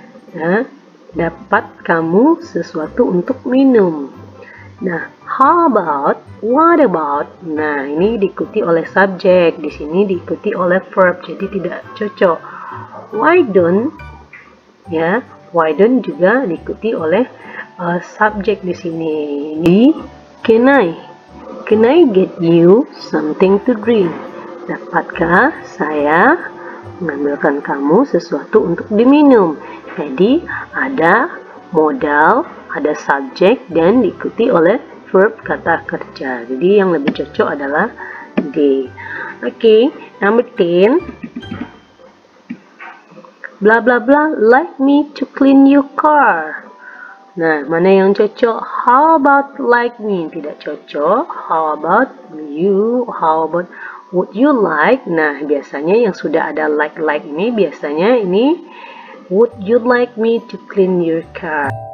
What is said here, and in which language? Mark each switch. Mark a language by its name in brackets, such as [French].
[Indonesian] Ya, dapat kamu sesuatu untuk minum. [English] Nah, how about, what about? [Indonesian] Nah, ini diikuti oleh subjek. Di sini diikuti oleh verb. Jadi tidak cocok. Why don't? Ya, why don't juga diikuti oleh subjek di sini. [English] Can I get you something to drink? [Indonesian] Dapatkah saya mengambilkan kamu sesuatu untuk diminum? Jadi ada modal, ada subjek dan diikuti oleh verb kata kerja. Jadi yang lebih cocok adalah D. [English] Okay, number 10. Blah blah blah, like me to clean your car. [Indonesian] Nah, mana yang cocok? [English] How about like me? [Indonesian] Tidak cocok. [English] How about you? How about would you like? [Indonesian] Nah, biasanya yang sudah ada like ini biasanya ini [English] would you like me to clean your car?